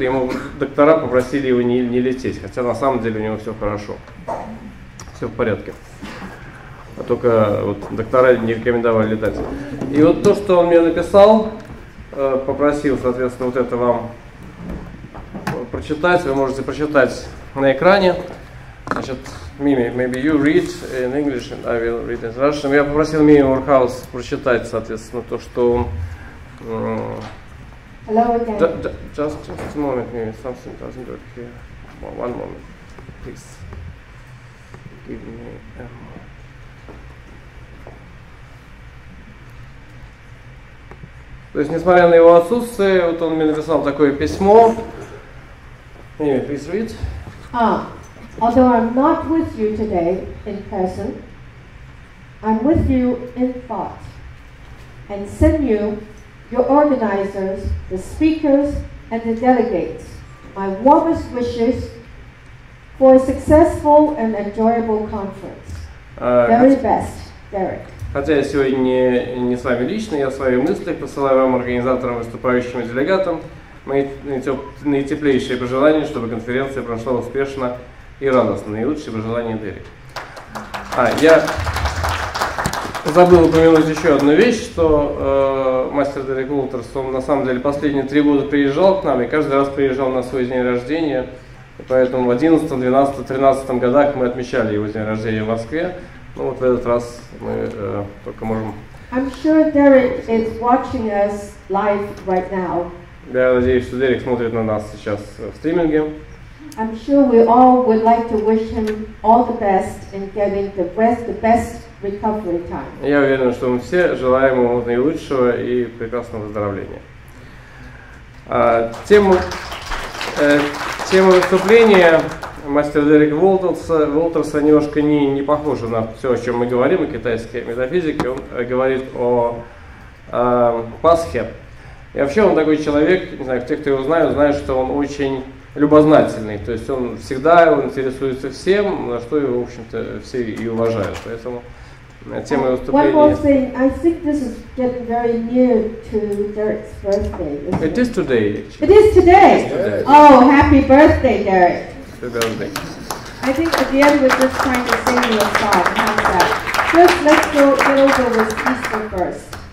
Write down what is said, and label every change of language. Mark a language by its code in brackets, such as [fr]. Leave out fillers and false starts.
[ru] Ему доктора попросили его не лететь, хотя на самом деле у него все хорошо, все в порядке. А только вот доктора не рекомендовали летать. И вот то, что он мне написал, попросил, соответственно, вот это вам прочитать. Вы можете прочитать на экране. Значит, [en] Mimi, maybe you read in English and I will read in Russian. [ru] Я попросил Мими Ворхаус прочитать, соответственно, то, что он... [en] Hello again. Just a moment, Mimi, something doesn't work here. One moment, please. Give me a moment. [ru] То есть, несмотря на его отсутствие, вот он мне написал такое письмо. [en] Mimi, please read. Although I'm not with you today in person, I'm with you in thought, and send you, your organizers, the speakers, and the delegates, my warmest wishes for a successful and enjoyable conference. Very best, Derek. [ru] Хотя я сегодня не с вами лично, я в своих мыслях посылаю вам, организаторам, выступающим и делегатам, мои наитеплейшие пожелания, чтобы конференция прошла успешно и радостно. Наилучшие пожелания, Дерек. Я забыл упомянуть еще одну вещь, что мастер Дерек Уолтерс, он на самом деле последние 3 года приезжал к нам, и каждый раз приезжал на свой день рождения. И поэтому в 11, 12, 13 годах мы отмечали его день рождения в Москве. Ну вот в этот раз мы только можем... [en] I'm sure Derek is watching us live right now. [ru] Я надеюсь, что Дерек смотрит на нас сейчас в стриминге. [en] I'm sure we all would like to wish him all the best in getting the best recovery time. [ru] Я уверен, что мы все желаем ему наилучшего и прекрасного выздоровления. Тема выступления мастера Дерека Уолтерса немножко не похожа на все, о чем мы говорим, о китайской метафизике. Он говорит о Пасхе. И вообще он такой человек, не знаю, те, кто его знают, знают, что он очень любознательный. То есть он всегда интересуется всем, на что его, в общем-то, все и уважают. Поэтому тема выступления... [en] One more thing, I think this is getting very near to Derek's birthday. It is today, actually. It is today? Oh, happy birthday, Derek. Happy birthday. I think at the end we're just trying to sing you a song. How's that? First, let's get over with Easter first.